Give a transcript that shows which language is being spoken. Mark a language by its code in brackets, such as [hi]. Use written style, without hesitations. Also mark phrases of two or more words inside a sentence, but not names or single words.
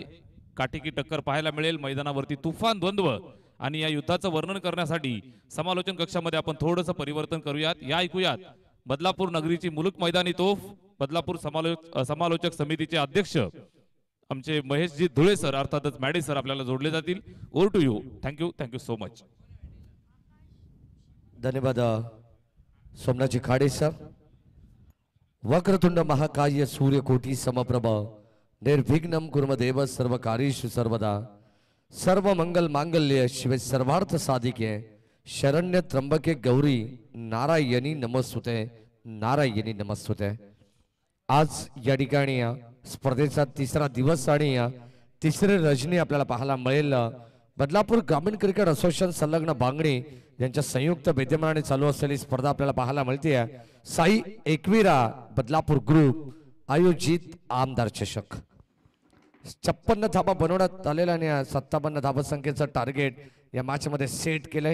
[mr] काटेकी टक्कर पाहायला मिळेल। मैदानावरती तुफान द्वंद्व आणि या युद्धाचं वर्णन करण्यासाठी समालोचन कक्षामध्ये आपण थोडंसं परिवर्तन करूयात। या ऐकूयात बदलापूर नगरीची मुलुक मैदानी तोफ बदलापूर समालोचक समितीचे अध्यक्ष आमचे महेशजी धुळे सर अर्थातच मॅडी सर आपल्याला जोडले जातील। [en] over to you. thank you so much. [mr] धन्यवाद सोमनाथजी खाडे सर। [sa] वक्रतुंड महाकाय सूर्यकोटी समप्रभ निर्विघ्नं कुर्मदेव सर्व कार्येषु सर्वदा सर्व मंगल मांगल्य शिवे सर्वार्थ साधिके शरण्य त्र्यंबके गौरी नारायणी नमस्तुते नारायणी नमस्तुते। [mr] आज या ठिकाणी स्पर्धेचा तिसरा दिवस आणि तिसरी रजनी आपल्याला पाहायला मिळेल। बदलापूर ग्रामीण [en] cricket association [mr] संलग्न बांगणी यांच्या संयुक्त विद्यमानाने चालू असलेली स्पर्धा आपल्याला पाहायला मिळते। साई एकविरा बदलापूर ग्रुप आयोजित आमदार चषक 56 धाबा बनवण्यात आलेला आणि 57 धाबा संख्येचं टार्गेट या मॅच मध्ये सेट केलंय।